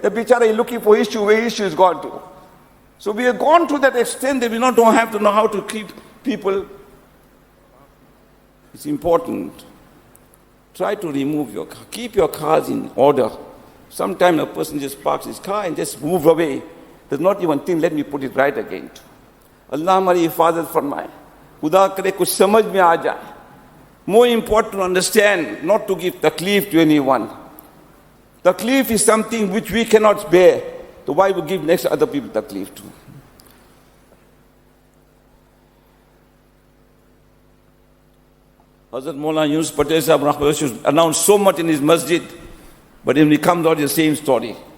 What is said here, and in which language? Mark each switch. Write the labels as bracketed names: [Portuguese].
[English] The bichara is looking for his shoe, where his shoe is gone to. So we have gone to that extent that we don't have to know how to keep people. It's important. Try to remove your car. Keep your cars in order. Sometimes a person just parks his car and just move away. Does not even think, let me put it right again. [Hindi] Allah हमारी हिफाजत फरमाए. खुदा करे कुछ समझ में आ जाए. [English] More important to understand, not to give taklif to anyone. Taklif is something which we cannot bear. So why we give next other people taklif to? Hazrat Maulana Yunus Patel Sahib announced so much in his masjid, but when he comes out, the same story.